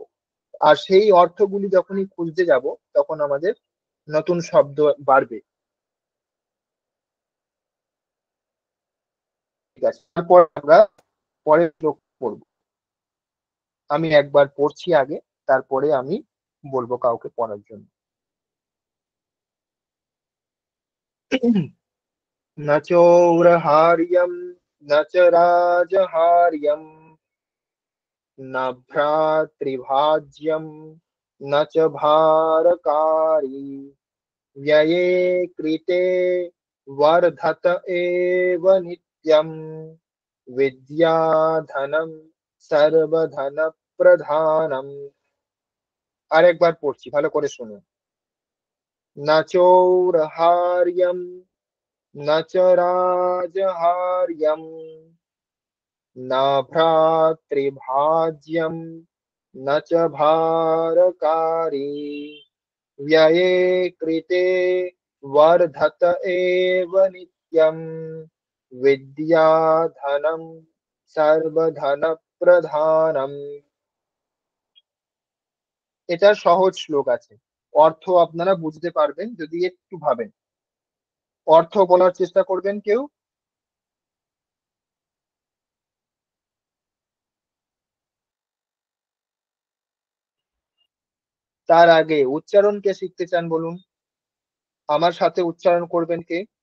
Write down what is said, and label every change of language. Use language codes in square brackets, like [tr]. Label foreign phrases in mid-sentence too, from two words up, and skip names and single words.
[bn] আর সেই অর্থগুলি যখনই খুঁজতে যাব তখন আমাদের নতুন শব্দ বাড়বে। ঠিক আছে, তারপর আমরা পরের শ্লোক পড়বো। আমি একবার পড়ছি আগে, তারপরে আমি বলবো কাউকে পড়ার জন্য। [sa] न चौरहार्यं न च राजहार्यं न भ्रातृभाज्यं न च भारकारी व्यये कृते वर्धत एव नित्यं विद्याधनं सर्वधनप्रधानम्। [bn] আরেকবার পড়ছি, ভালো করে শুনুন। [sa] न चौरहार्यं न च राजहार्यं न भ्रातृभाज्यं न च भारकारी व्यये कृते वर्धत एव नित्यं विद्याधनं सर्वधनप्रधानम्। [bn] এটা সহজ শ্লোক আছে, অর্থ আপনারা বুঝতে পারবেন যদি একটু ভাবেন। অর্থ বলার চেষ্টা করবেন কেউ। তার আগে উচ্চারণ কে শিখতে চান বলুন, আমার সাথে উচ্চারণ করবেন কে?